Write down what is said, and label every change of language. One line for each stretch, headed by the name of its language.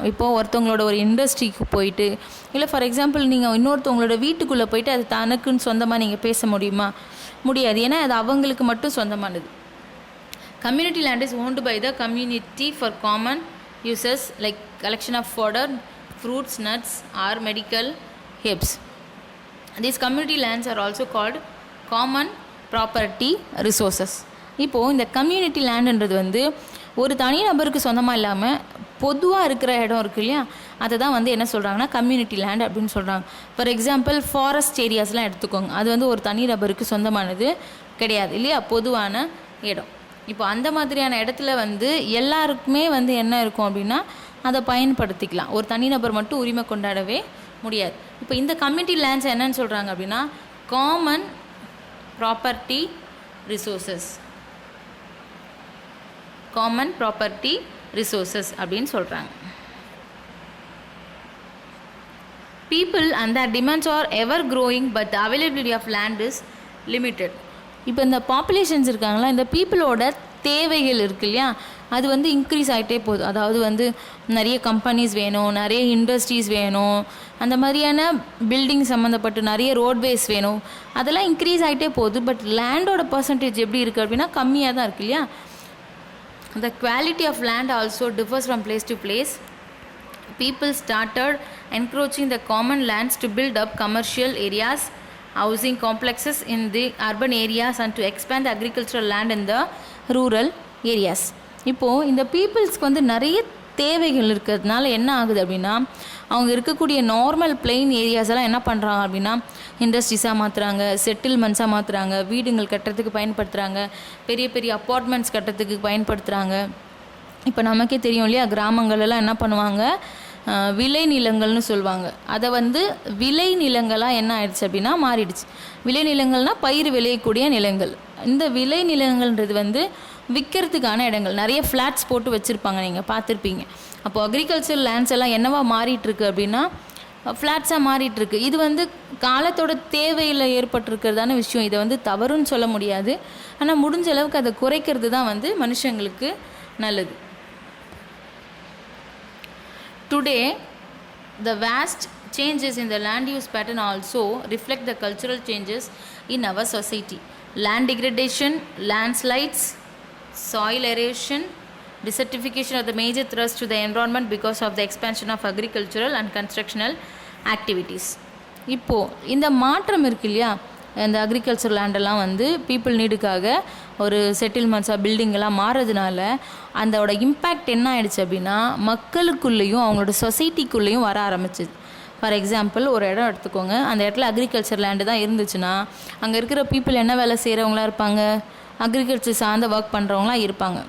Tamil: இப்போது ஒருத்தவங்களோட ஒரு இண்டஸ்ட்ரிக்கு போயிட்டு இல்லை ஃபார் எக்ஸாம்பிள் நீங்கள் இன்னொருத்தவங்களோட வீட்டுக்குள்ளே போயிட்டு அது தனக்குன்னு சொந்தமாக நீங்கள் பேச முடியுமா? முடியாது. ஏன்னா அது அவங்களுக்கு மட்டும் சொந்தமானது.
English: Community land is owned by the community for common uses like collection of fodder, fruits, nuts or medical herbs. These community lands are also called common property resources.
Tamil: இப்போது இந்த கம்யூனிட்டி லேண்டுன்றது வந்து ஒரு தனி நபருக்கு சொந்தமாக இல்லாமல் பொதுவாக இருக்கிற இடம் இருக்குது இல்லையா? அதை தான் வந்து என்ன சொல்கிறாங்கன்னா கம்யூனிட்டி லேண்ட் அப்படின்னு சொல்கிறாங்க. ஃபார் எக்ஸாம்பிள் ஃபாரஸ்ட் ஏரியாஸ்லாம் எடுத்துக்கோங்க. அது வந்து ஒரு தனி நபருக்கு சொந்தமானது கிடையாது இல்லையா? பொதுவான இடம். இப்போ அந்த மாதிரியான இடத்துல வந்து எல்லாருக்குமே வந்து என்ன இருக்கும் அப்படின்னா அதை பயன்படுத்திக்கலாம். ஒரு தனிநபர் மட்டும் உரிமை கொண்டாடவே முடியாது. இப்போ இந்த கம்யூனிட்டி லேண்ட்ஸ் என்னன்னு சொல்கிறாங்க அப்படின்னா
English: Common property resources. Common property resources
Tamil: அப்படின்னு சொல்கிறாங்க.
English: People and their demands are ever growing but the availability of land is limited.
Tamil: இப்போ இந்த பாப்புலேஷன்ஸ் இருக்காங்களா, இந்த பீப்புளோட தேவைகள் இருக்கு இல்லையா, அது வந்து இன்க்ரீஸ் ஆகிட்டே போகுது. அதாவது வந்து நிறைய கம்பெனிஸ் வேணும், நிறைய இண்டஸ்ட்ரீஸ் வேணும், அந்த மாதிரியான பில்டிங் சம்மந்தப்பட்டு நிறைய ரோட்வேஸ் வேணும், அதெல்லாம் இன்க்ரீஸ் ஆகிட்டே போகுது. பட் லேண்டோட பர்சன்டேஜ் எப்படி இருக்குது அப்படின்னா கம்மியாக தான் இருக்குது இல்லையா.
English: The quality of land also differs from place to place. People started encroaching the common lands to build up commercial areas, housing complexes in the urban areas and to expand the agricultural land in the rural areas.
Tamil: இப்போது இந்த பீப்புள்ஸ்க்கு வந்து நிறைய தேவைகள் இருக்கிறதுனால என்ன ஆகுது அப்படின்னா, அவங்க இருக்கக்கூடிய நார்மல் பிளெயின் ஏரியாஸ் எல்லாம் என்ன பண்ணுறாங்க அப்படின்னா இண்டஸ்ட்ரீஸாக மாற்றுறாங்க, செட்டில்மெண்ட்ஸாக மாற்றுறாங்க, வீடுங்கள் கட்டுறதுக்கு பயன்படுத்துகிறாங்க, பெரிய பெரிய அப்பார்ட்மெண்ட்ஸ் கட்டுறதுக்கு பயன்படுத்துகிறாங்க. இப்போ நமக்கே தெரியும் இல்லையா, கிராமங்களெல்லாம் என்ன பண்ணுவாங்க, விளை நிலங்கள்னு சொல்லுவாங்க. அதை வந்து விளை நிலங்களாக என்ன ஆயிடுச்சு அப்படின்னா மாறிடுச்சு. விளை நிலங்கள்னால் பயிர் விளையக்கூடிய நிலங்கள். இந்த விளை நிலங்கள்ன்றது வந்து விற்கிறதுக்கான இடங்கள், நிறைய ஃப்ளாட்ஸ் போட்டு வச்சுருப்பாங்க, நீங்கள் பார்த்துருப்பீங்க. அப்போது அக்ரிகல்ச்சர் லேண்ட்ஸ் எல்லாம் என்னவா மாறிட்டுருக்கு அப்படின்னா ஃப்ளாட்ஸாக மாறிட்டுருக்கு. இது வந்து காலத்தோட தேவையில் ஏற்பட்டிருக்கிறதான விஷயம். இதை வந்து தவறுன்னு சொல்ல முடியாது. ஆனால் முடிஞ்ச அளவுக்கு அதை குறைக்கிறது தான் வந்து மனுஷங்களுக்கு நல்லது.
English: Today, the vast changes in the land use pattern also reflect the cultural changes in our society. Land degradation, landslides, soil erosion, desertification are the major threats to the environment because of the expansion of agricultural and constructional activities.
Tamil: இப்போது இந்த மாற்றம் இருக்கு இல்லையா, இந்த agriculture லேண்டெல்லாம் வந்து people நீடுக்காக ஒரு செட்டில்மெண்ட்ஸாக பில்டிங்கெல்லாம் மாறுறதுனால அதோட impact என்ன ஆகிடுச்சு அப்படின்னா மக்களுக்குள்ளேயும் அவங்களோட சொசைட்டிக்குள்ளேயும் வர ஆரம்பிச்சிது. ஃபார் எக்ஸாம்பிள் ஒரு இடம் எடுத்துக்கோங்க, அந்த இடத்துல அக்ரிகல்ச்சர் லேண்டு தான் இருந்துச்சுன்னா அங்கே இருக்கிற பீப்புள் என்ன வேலை செய்கிறவங்களா இருப்பாங்க, அக்ரிகல்ச்சர் சார்ந்த ஒர்க் பண்ணுறவங்களாம் இருப்பாங்க.